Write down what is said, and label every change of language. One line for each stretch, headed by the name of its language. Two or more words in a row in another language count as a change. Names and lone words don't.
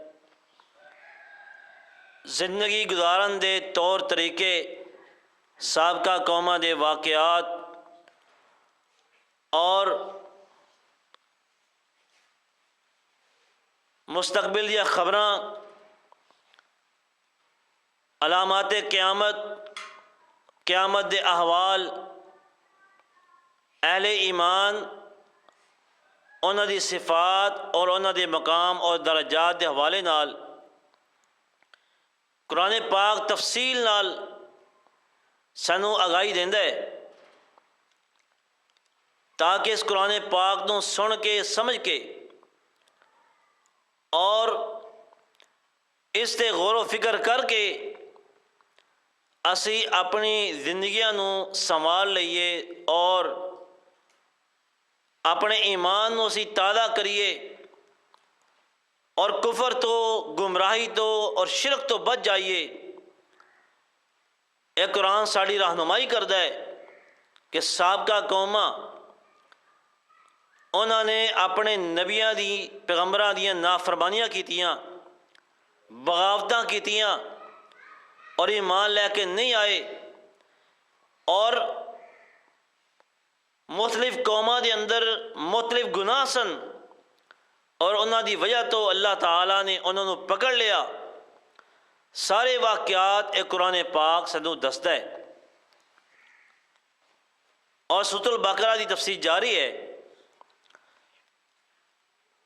Punjabi: زندگی گزارن دے طور طریقے، سابقہ قوماں دے واقعات اور مستقبل دیا خبراں، علامات قیامت، قیامت دے احوال، اہل ایمان انہاں دی صفات اور انہاں دے مقام اور درجات دے حوالے نال قرآن پاک تفصیل نال سانو آگاہی دیندا ہے تاکہ اس قرآن پاک نو سن کے سمجھ کے اور اس تے غور و فکر کر کے اسی اپنی زندگیاں نو سنبھال لئیے اور اپنے ایمان نو اسی تازہ کریے اور کفر تو، گمراہی تو اور شرک تو بچ جائیے. اے قرآن ساڑی رہنمائی کردا ہے کہ سابقہ قوماں انہوں نے اپنے نبیاں دی، پیغمبراں دیاں نافرمانیاں کیتیاں، بغاوتاں کیتیاں اور ایمان لے کے نہیں آئے اور مختلف قوماں دے اندر مختلف گناہ سن اور انہاں دی وجہ تو اللہ تعالیٰ نے انہوں نے پکڑ لیا. سارے واقعات ایک قرآن پاک سدو دستہ ہے اور سورۃ البقرہ دی تفسیر جاری ہے.